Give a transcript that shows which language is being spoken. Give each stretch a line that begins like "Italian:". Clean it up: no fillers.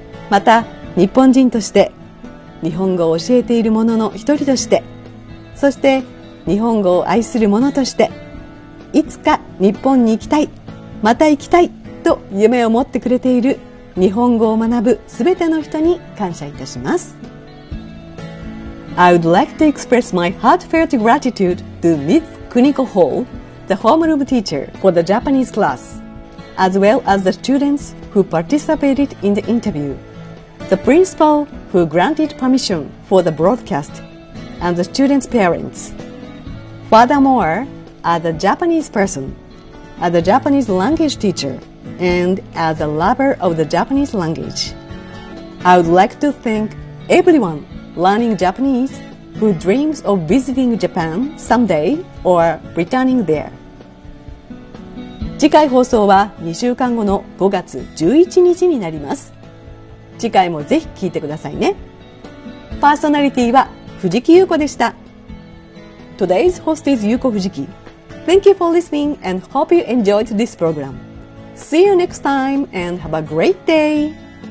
Japanese: また日本人として日本語を教えている者の一人として、そして日本語を愛する者として、いつか日本に行きたい、また行きたいと夢を持ってくれている日本語を学ぶ全ての人に感謝いたします。
English: I would like to express my heartfelt gratitude to Ms. Kuniko Hall, the homeroom teacher for the Japanese class, as well as the students who participated in the interview. The principal who granted permission for the broadcast and the students' parents. Furthermore, as a Japanese person, as a Japanese language teacher, and as a lover of the Japanese language, I would like to thank everyone learning Japanese who dreams of visiting Japan someday or returning there.
Japanese: 次回放送は2週間後の5月11日になります。次回もぜひ聞いてくださいね。パーソナリティは藤木優子でした。
English: Today's host is Yuko Fujiki. Thank you for listening and hope you enjoyed this program. See you next time and have a great day.